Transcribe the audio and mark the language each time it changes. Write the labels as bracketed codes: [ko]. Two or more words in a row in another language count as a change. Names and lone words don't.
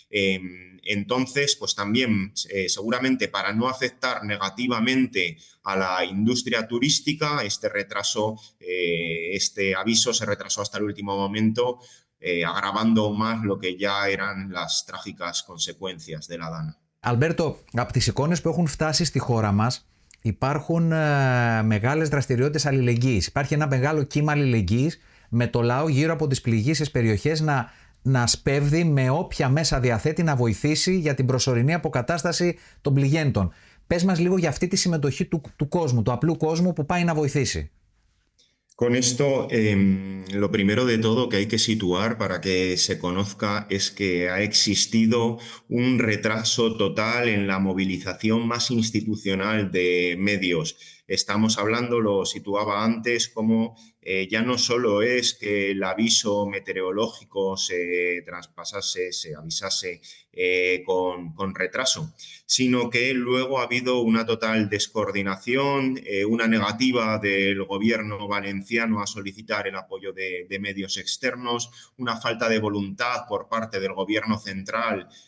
[es] Entonces, pues también seguramente para no afectar negativamente a la industria turística, este aviso se retrasó hasta el último momento, agravando más lo que ya eran las trágicas consecuencias de la DANA. [el] Αλμπέρτο, από τις εικόνες που έχουν φτάσει στη χώρα μας, υπάρχουν μεγάλες δραστηριότητες αλληλεγγύης. Υπάρχει ένα μεγάλο κύμα αλληλεγγύης με το λαό γύρω από τις πληγείσες περιοχές να σπέβδει με όποια μέσα διαθέτει να βοηθήσει για την προσωρινή αποκατάσταση των πληγέντων. Πες μας λίγο για αυτή τη συμμετοχή του κόσμου, του απλού κόσμου που πάει να βοηθήσει. [es] Con esto, lo primero de todo que hay que situar para que se conozca es que ha existido un retraso total en la movilización más institucional de medios. Estamos hablando, lo situaba antes, como ya no solo es que el aviso meteorológico se traspasase, se avisase con retraso, sino que luego ha habido una total descoordinación, una negativa del gobierno valenciano a solicitar el apoyo de medios externos, una falta de voluntad por parte del gobierno central